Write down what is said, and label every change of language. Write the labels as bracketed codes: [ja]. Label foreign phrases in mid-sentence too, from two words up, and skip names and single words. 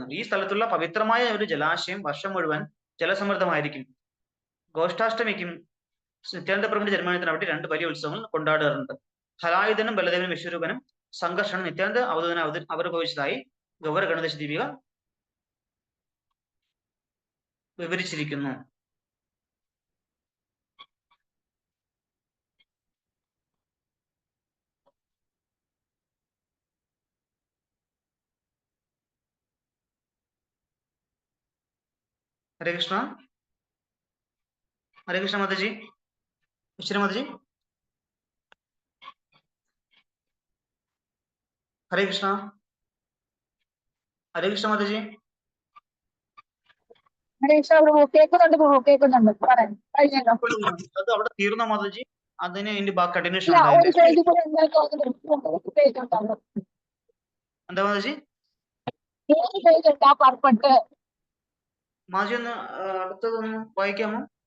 [ml] ഈ സ്ഥലത്തുള്ള പവിത്രമായ ഒരു ജലാശയം വർഷം മുഴുവൻ ജലസമൃദ്ധമായിരിക്കും. ഗോഷ്ഠാഷ്ടമിക്കും നിത്യാനന്ദ പ്രഭുവിന്റെ ജന്മദിനത്തിന് അവിടെ 2 വലിയ ഉത്സവങ്ങൾ കൊണ്ടാടാറുണ്ട്. ഹലായുധനും ബലദേവനും വിശ്വരൂപനും സംഘർഷണം നിത്യാനന്ദ അവധൂതന ആവിർഭവിച്ചതായി ഗൗര ഗണേശ ദീപിക വിവരിച്ചിരിക്കുന്നു. [hi] हरे कृष्णा माता जी, विश्वनाथ माता जी, हरे कृष्णा माता जी. [ml] അത് അവിടെ തീർന്ന മാതാജി, അതിന് ഇതിന്റെ ബാക്കി കണ്ടിന്യൂഷൻ എന്താ മാതാജി? മാജി ഒന്ന് അടുത്തതൊന്ന് വായിക്കാമോ?